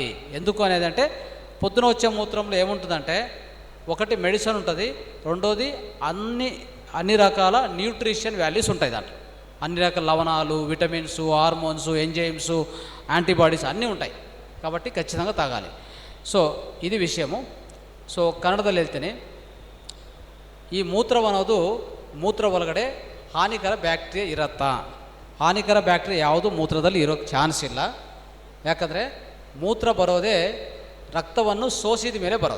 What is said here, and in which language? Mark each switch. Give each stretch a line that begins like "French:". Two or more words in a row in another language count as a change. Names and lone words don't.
Telugu: ఎందుకు అనేది అంటే పొద్దున వచ్చే మూత్రంలో ఏముంటుందంటే ఒకటి మెడిసిన్ ఉంటుంది, రెండోది అన్ని రకాల
English: nutrition values
Telugu: ఉంటాయి దాంట్లో. అన్ని రకాల లవణాలు,
English: vitamins, hormones, enzymes, antibodies
Telugu: అన్నీ ఉంటాయి. కాబట్టి ఖచ్చితంగా తాగాలి. సో ఇది ವಿಷಯము.
Kannada: ಸೊ ಕನ್ನಡದಲ್ಲಿ ಹೇಳ್ತೀನಿ, ಈ ಮೂತ್ರ ಅನ್ನೋದು ಮೂತ್ರ ಒಳಗಡೆ ಹಾನಿಕರ ಬ್ಯಾಕ್ಟೀರಿಯಾ ಇರುತ್ತಾ? ಹಾನಿಕರ ಬ್ಯಾಕ್ಟೀರಿಯಾ ಯಾವುದು ಮೂತ್ರದಲ್ಲಿ ಇರೋಕ್ಕೆ ಚಾನ್ಸ್ ಇಲ್ಲ. ಯಾಕಂದರೆ ಮೂತ್ರ ಬರೋದೇ ರಕ್ತವನ್ನು ಸೋಸಿದ ಮೇಲೆ ಬರೋದು.